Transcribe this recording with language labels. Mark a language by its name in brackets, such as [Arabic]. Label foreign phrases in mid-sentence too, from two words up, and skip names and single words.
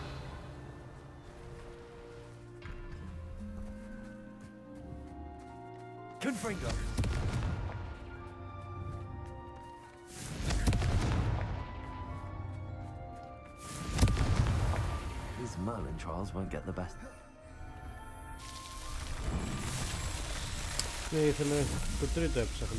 [English] Confringo. These Merlin trials won't get the best. [Greek] Ναι, ήθελε το τρίτο έψαχνε.